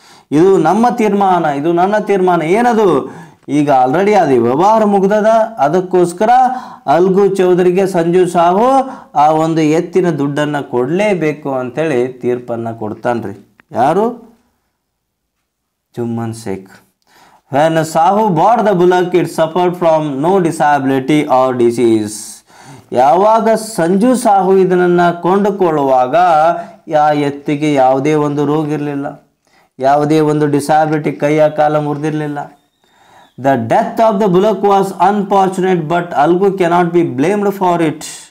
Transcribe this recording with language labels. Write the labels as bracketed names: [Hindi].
[Kannada] ಇದು ನಮ್ಮ ತೀರ್ಮಾನ, ಇದು ನನ್ನ ತೀರ್ಮಾನ. ಏನದು? ಈಗ ಆಲ್ರೆಡಿ ಅದು ವ್ಯವಹಾರ ಮುಗ್ದದ. ಅದಕ್ಕೋಸ್ಕರ ಅಲ್ಗು ಚೌಧರಿಗೆ ಸಂಜು ಸಾಹು ಆ ಒಂದು ಎತ್ತಿನ ದುಡ್ಡನ್ನು ಕೊಡಲೇಬೇಕು ಅಂತೇಳಿ ತೀರ್ಪನ್ನು ಕೊಡ್ತಾನ್ರಿ. ಯಾರು? Jumman Sheikh. [English] When Sahu bought the bullock, it suffered from no disability or disease. [Kannada] ಯಾವಾಗ ಸಂಜು ಸಾಹು ಇದನ್ನು ಕೊಂಡುಕೊಳ್ಳುವಾಗ ಆ ಎತ್ತಿಗೆ ಯಾವುದೇ ಒಂದು ರೋಗ ಇರಲಿಲ್ಲ, ಯಾವುದೇ ಒಂದು ಡಿಸಾಬಿಲಿಟಿ, ಕೈಯ ಕಾಲ ಮುರಿದಿರಲಿಲ್ಲ. [English] The death of the bullock was unfortunate but Algu cannot be blamed for it.